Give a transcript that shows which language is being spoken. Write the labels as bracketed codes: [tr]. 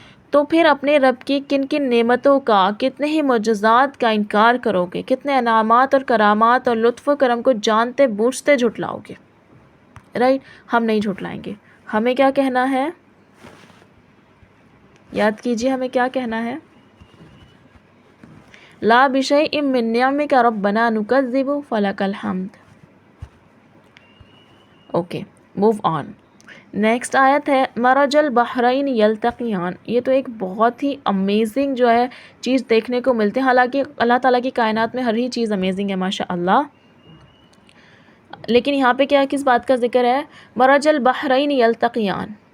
[ur] تو پھر اپنے رب کی کن کن نعمتوں کا، کتنے ہی معجزات کا انکار کرو گے، کتنے انعامات اور کرامات اور لطف و کرم کو جانتے بوجھتے جھٹلاؤ گے. رائٹ، ہم نہیں جھٹلائیں گے. ہمیں کیا کہنا ہے؟ یاد کیجئے ہمیں کیا کہنا ہے. [ar] لا بشیء من نعمک ربنا نکذب فلک الحمد. [en] Okay, move on. [ur] نیکسٹ آیت ہے [ar] مرج البحرین یلتقیان. [ur] یہ تو ایک بہت ہی امیزنگ جو ہے چیز دیکھنے کو ملتے ہیں. حالانکہ اللہ تعالیٰ کی کائنات میں ہر ہی چیز امیزنگ ہے ماشاء اللہ، لیکن یہاں پہ کیا کس بات کا ذکر ہے؟ [ar] مرج البحرین یلتقیان.